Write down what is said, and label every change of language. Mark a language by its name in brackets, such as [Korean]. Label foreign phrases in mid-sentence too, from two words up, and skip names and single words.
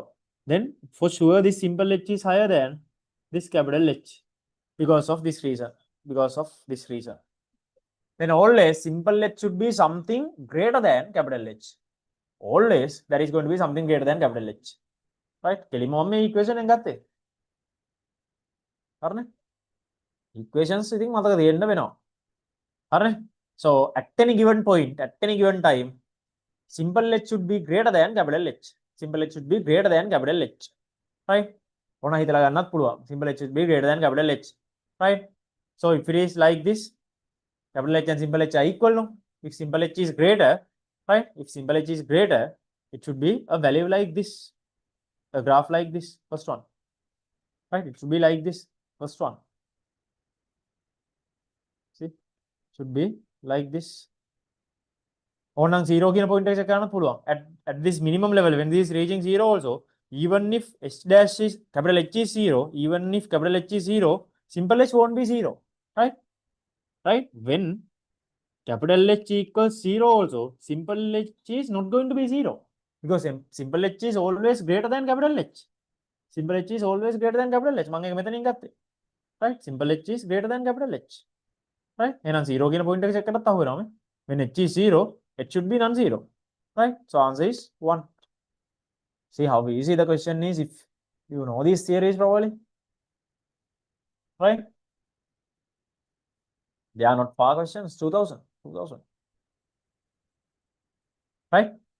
[English] Then for sure this simple H is higher than this capital H because of this reason. Then always simple H should be something greater than capital H. Always there is going to be something greater than capital H. Right? [Sinhala] කෙලිමම මේ equation එක ගත්තේ. හරිනේ? Equations ඉතින් මතක තියෙන්න වෙනවා. හරිනේ? [English] So at any given point, at any given time, simple H should be greater than capital H. Simple H should be greater than capital H. Right? [Sinhala] ඕන හිතලා ගන්නත් පුළුවන්. [English] Simple H should be greater than capital H. Right? So if it is like this, capital H and simple H are equal, no? If simple H is greater, right? If simple H is greater, it should be a value like this, a graph like this, first one, right? It should be like this, first one. See, should be like this. [Sinhala] ඕනනම් 0 කියන point එක ගන්න පුළුවන්. [English] At this minimum level, when this is reaching 0 also, even if H dash is, capital H is 0, even if capital H is 0, simple H won't be 0, right? Right? When capital H equals 0 also, simple H is not going to be 0 because simple H is always greater than capital H. Simple H is always greater than capital H. [Sinhala] මම එක මෙතනින් ගත්තේ. [English] Right? Simple H is greater than capital H. Right? [Sinhala] එහෙනම් 0 කියන point එක check කරලා අහු වෙනවා. [English] When H is 0, H should be non-zero. Right? So answer is 1. See how easy the question is if you know these theories properly. Right? They are not far questions. 2000. Right?